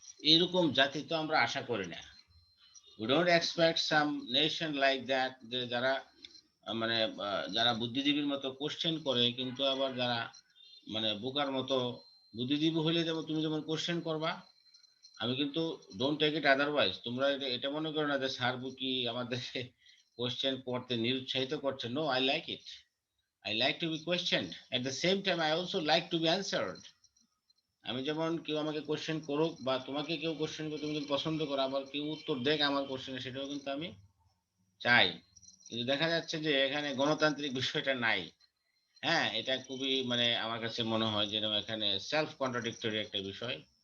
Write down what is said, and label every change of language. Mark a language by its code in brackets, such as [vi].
[bn] এরকম জাতি তো আমরা আশা করি না। [en] we don't expect some nation like that, [bn] যে যারা মানে যারা বুদ্ধিজীবীর মতো কোশ্চেন করে, কিন্তু আবার যারা মানে বোকার মতো। বুদ্ধিজীবী হলে যেমন তুমি যেমন কোশ্চেন করবা, আমি কিন্তু [en] Don't take it otherwise. [bn] তোমরা এটা মনে করো না যে স্যার বুকি আমাদের কোশ্চেন করতে নিরুৎসাহিত করছে। [en] No, I like it. I like to be questioned. At the same time, I also like to be answered. [bn] আমি যেমন কেউ আমাকে কোশ্চেন করুক বা তোমাকে কেউ কোশ্চেন করতে তুমি যদি পছন্দ করো, আবার কেউ উত্তর দেখ আমার কোশ্চেনে, সেটাও কিন্তু আমি চাই। কিন্তু দেখা যাচ্ছে যে এখানে গণতান্ত্রিক বিষয়টা নাই। হ্যাঁ, এটা খুবই মানে আমার কাছে মনে হয় যে এখানে সেলফ কন্ট্রাডিক্টরি একটা বিষয়।